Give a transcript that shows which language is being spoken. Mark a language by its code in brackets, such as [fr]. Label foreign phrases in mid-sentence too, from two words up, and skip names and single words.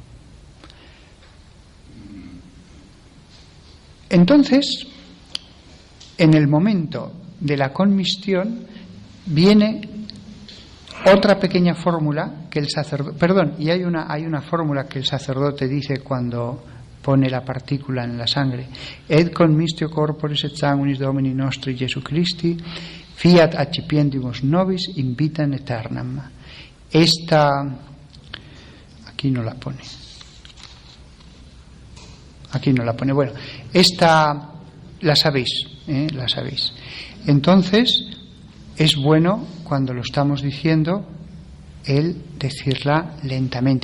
[es] Entonces, en el momento de la conmistión viene otra pequeña fórmula que el sacerdote, hay una fórmula que el sacerdote dice cuando pone la partícula en la sangre: [la] et conmistio corporis et sanguinis Domini nostri Jesu Christi fiat accipiendimus nobis in vitam aeternam. [es] Aquí no la pone. Bueno, esta la sabéis. Entonces, es bueno, cuando lo estamos diciendo, el decirla lentamente.